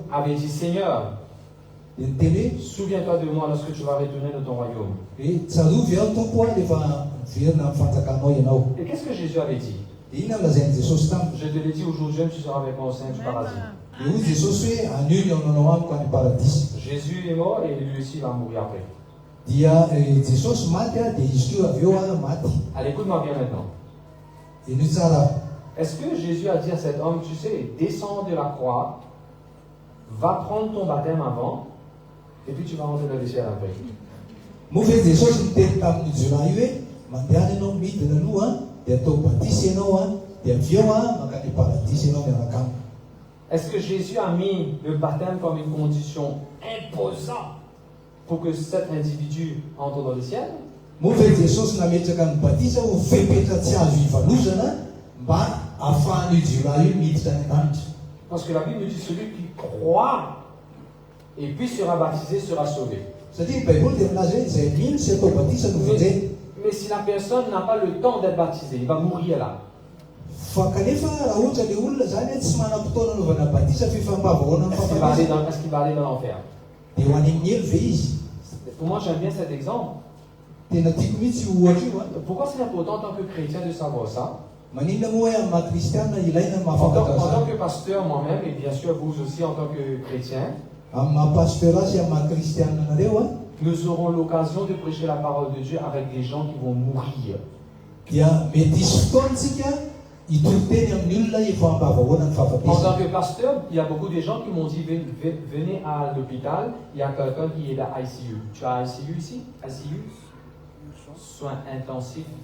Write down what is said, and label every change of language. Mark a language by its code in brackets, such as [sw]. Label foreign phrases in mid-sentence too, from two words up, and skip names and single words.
[fr] avait dit Seigneur, [mg] dia niteny hoe [fr] souviens-toi de moi lorsque tu vas retourner dans ton royaume. [mg] tsarovy aho tompo rehefa verina amin'ny fanjakanao ianao. [fr] Et qu'est-ce que Jésus avait dit? [mg] Dia iny lazain'i Jesosy taminy. [fr] Je te l'ai dit aujourd'hui, tu seras avec moi au sein du paradis. [mg] Dia hoy Jesosy hoe anio ny aonanao amiko any paradisy. [fr] Jésus est mort et lui aussi va mourir après. [mg] Dia Jesosy maty dia izy koa avy eo maty. [fr] Allez, écoute-moi bien maintenant. [mg] Ino tsara. [fr] Est-ce que Jésus a dit à cet homme, tu sais, descends de la croix, va prendre ton baptême avant, et puis tu vas rentrer dans le ciel après? [mg] Moa ve Jesosy niteny tamin'ny jiolahy io hoe mandehana ianao midina aloha dia atao batisy ianao dia avy eo mankany paradisy ianao miaraka aminy. [fr] Est-ce que Jésus a mis le baptême comme une condition imposante pour que cet individu entre dans le ciel? [mg] Moa ve Jesosy nametraka ny batisa ho fepetra tsy azo ivalozana mba ahafahan'io jiolahy io miditra any an-danitra. [fr] Parce que la Bible nous dit celui qui croit et puis sera baptisé sera sauvé. [mg] Satria ny Baiboly dia milaza hoe izay mino sy atao batisa no vonjeny. [fr] Mais si la personne n'a pas le temps d'être baptisé, il va mourir là. [mg] Fa kanefa raha ohatra le olona zany tsy manam-potoana anaovana batisa fifambavahoana amin'ny fahafatesana [fr] Est-ce qu'il va aller dans l'enfer? [mg] dia ho any amin'ny elo ve izy. [fr] Pour moi, j'aime bien cet exemple. [mg] Tena tiako mihitsy ohatra io [fr] Pourquoi c'est important en tant que chrétien de savoir ça? [mg] maninona moa hoe amin'ny maha-kristiana ilaina ny [fr] En [mg] mahafantatra [fr] tant [mg] zany. [fr] que pasteur moi-même, et bien sûr vous aussi en tant que chrétien, [mg] Amin'ny maha-pastora sy amin'ny maha-kristiana anareo [fr] nous aurons l'occasion de prêcher la parole de Dieu avec des gens qui vont mourir. En tant que pasteur, il y a beaucoup de gens qui m'ont dit venez à l'hôpital, il y a quelqu'un qui est à ICU. Tu as ICU ici? ICU? Soins intensifs.